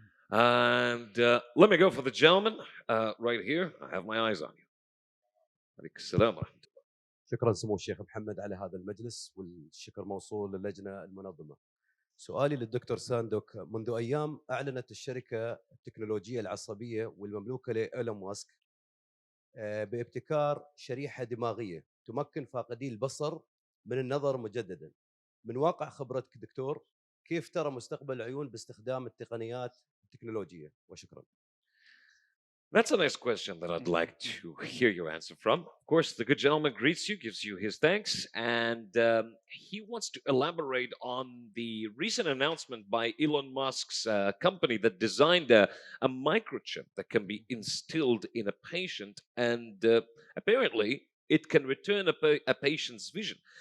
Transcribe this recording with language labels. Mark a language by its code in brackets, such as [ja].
[en] And let me go for the gentleman right here. I have my eyes on you. [ar] عليك السلام ورحمة الله. شكرا سمو الشيخ محمد على هذا المجلس، والشكر موصول للجنة المنظمة. سؤالي للدكتور ساندوك، منذ أيام أعلنت الشركة التكنولوجية العصبية والمملوكة لإيلون ماسك بابتكار شريحة دماغية تمكن فاقدي البصر من النظر مجددا. من واقع خبرتك دكتور، كيف ترى مستقبل العيون باستخدام التقنيات التكنولوجية؟ وشكرا. [en] That's a nice question that I'd like to hear your answer from. Of course, the good gentleman greets you, gives you his thanks, and he wants to elaborate on the recent announcement by Elon Musk's company that designed a microchip that can be instilled in a patient, and apparently it can return a patient's vision.